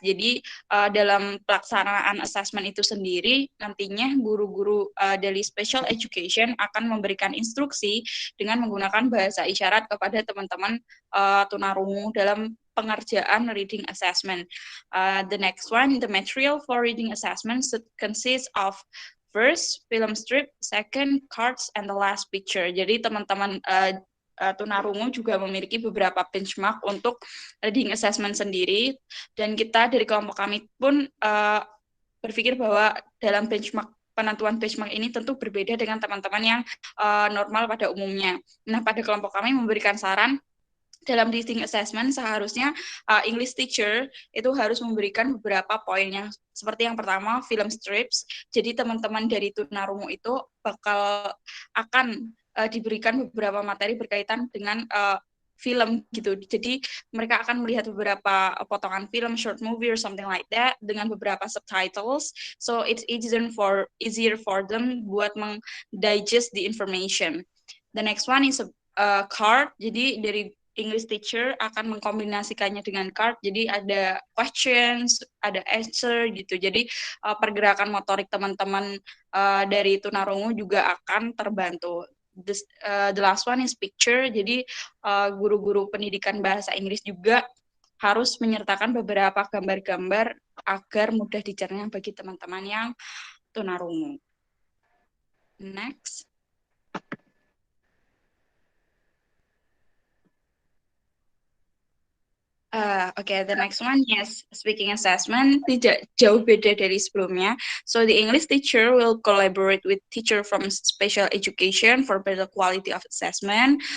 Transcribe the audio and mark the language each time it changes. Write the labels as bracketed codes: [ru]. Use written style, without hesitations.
[id] Jadi dalam pelaksanaan assessment itu sendiri, nantinya guru-guru dari special education akan memberikan instruksi dengan menggunakan bahasa isyarat kepada teman-teman tunarungu dalam pengerjaan reading assessment. [en] The next one, the material for reading assessment consists of first film strip, second cards, and the last picture. [id] Jadi teman-teman tunarungu juga memiliki beberapa benchmark untuk reading assessment sendiri, dan kita dari kelompok kami pun berpikir bahwa dalam penentuan benchmark ini tentu berbeda dengan teman-teman yang normal pada umumnya. Nah, pada kelompok kami memberikan saran dalam reading assessment seharusnya English teacher itu harus memberikan beberapa poin yang seperti yang pertama, film strips. Jadi teman-teman dari tunarungu itu akan diberikan beberapa materi berkaitan dengan film gitu. Jadi mereka akan melihat beberapa potongan film, [en] short movie or something like that [id] dengan beberapa subtitles. [en] So it's easier for them [id] buat [en] digest the information. The next one is a card. [id] Jadi dari English teacher akan mengkombinasikannya dengan card, jadi ada questions, ada answer gitu. Jadi pergerakan motorik teman-teman dari tunarungu juga akan terbantu. [en] The last one is picture. [id] Jadi guru-guru pendidikan bahasa Inggris juga harus menyertakan beberapa gambar-gambar agar mudah dicerna bagi teman-teman yang tunarungu. [en] Next. Okay, the next one is speaking assessment. [id] Tidak jauh beda dari sebelumnya. [en] So the English teacher will collaborate with teacher from special education for better quality of assessment.